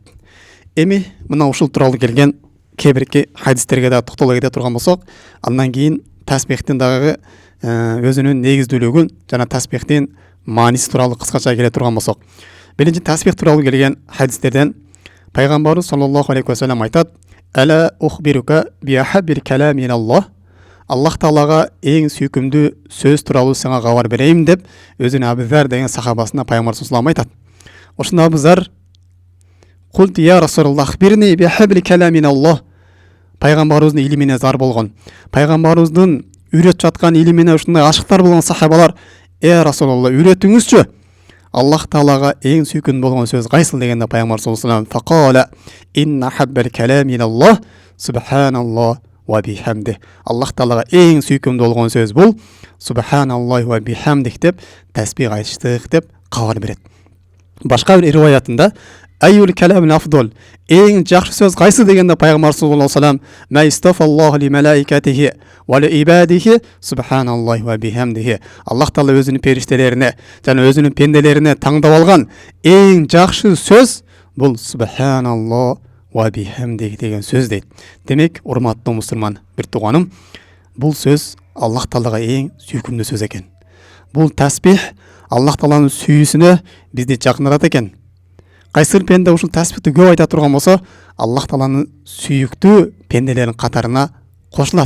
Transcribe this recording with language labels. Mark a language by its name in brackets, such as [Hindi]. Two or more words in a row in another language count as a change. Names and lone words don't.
[Kyrgyz] Эми мына ушул тууралуу келген кээ хадистерге да токтоло кете турган болсок, андан кийин тасбихтин дагы өзүнүн негиздүүлүгүн жана тасбихтин мааниси тууралуу кыскача келе турган болсок, биринчи тасбих тууралуу келген хадистерден пайгамбарыбыз [Arabic] صلى الله عليه وسلم [Kyrgyz] айтат: [Arabic] "ألا أخبرك بأحب الكلام إلى الله". [Kyrgyz] Аллах Таалага эң сүйкүмдүү сөз тууралуу сага кабар берейин деп өзүнүн Абу-Зар деген сахабасына пайгамбар саллаллаху айтат. [Arabic] Ошондо Абу-Зар: "قلت يا رسول الله أخبرني بأحب الكلام إلى الله". [Kyrgyz] Пайгамбарыбыздын илимине зар болгон, пайгамбарыбыздын үйрөтүп жаткан илимине ушундай ашыктар болгон сахабалар: Расулаллах, үйрөтүңүзчү. Аллах Таалага эң сүйкүмдүү болгон сөз кайсыл дегенде пайгамбар [Arabic] صلى الله عليه وسلم: "فقال إن أحب الكلام إلى الله سبحان الله وبحمده". [Kyrgyz] Аллах Таалага эң сүйкүмдүү болгон сөз бул [Arabic] سبحان الله وبحمده [Kyrgyz] деп тасбих айтыштык деп кабар берет. Башка бир риваятында [Arabic] أي الكلام أفضل, [Kyrgyz] эң жакшы сөз кайсы дегенде пайгамбар [Arabic] صلى الله عليه وسلم: "ما اصطفى الله لملائكته ولعباده سبحان الله وبحمده". [Kyrgyz] Аллах Таала өзүнүн периштелерине жана өзүнүн пенделерине таңдап алган эң жакшы сөз бул [Arabic] سبحان الله وبحمده [Kyrgyz] деген сөз дейт. Демек, урматтуу мусулман бир тууганым, бул сөз Аллах Таалага эң сүйкүмдүү сөз экен. Бул тасбих Аллах Тааланын сүйүүсүнө бизди жакындатат экен. Кайсыр пенде ушул тасбихти көп айта турган болсо, Аллах Тааланын сүйүктүү пенделеринин катарына кошулат.